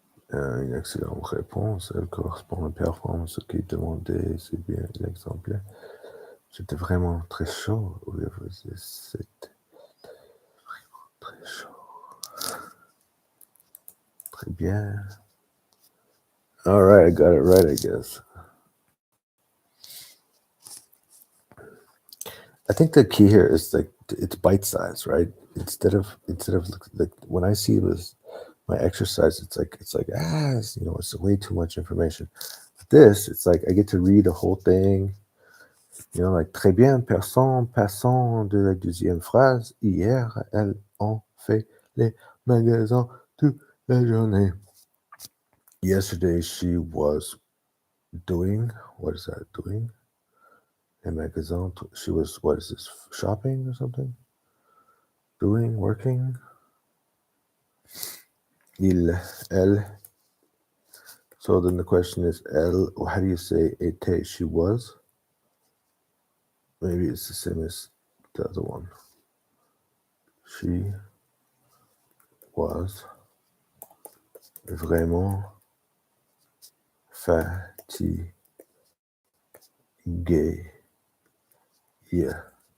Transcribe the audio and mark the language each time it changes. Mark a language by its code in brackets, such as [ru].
[fr] une excellente réponse. Elle correspond à performance ce qui est demandé. C'est bien l'exemplaire. J'étais vraiment très chaud. C'était vraiment très chaud. Très bien. [en] All right, I got it right, I guess. I think the key here is like it's bite size, right? Instead of like when I see this my exercise, it's like it's way too much information. But this, it's like I get to read the whole thing. Like [fr] très bien, passant de la deuxième phrase. Hier, elles ont fait les magasins toute la journée. [en] Yesterday, she was doing, what is that, doing? Les magasins, she was, what is this, shopping or something? Doing, working? Elle. So then the question is, elle, how do you say était? She was? Maybe it's the same as the other one. She was [fr] vraiment fatiguée hier.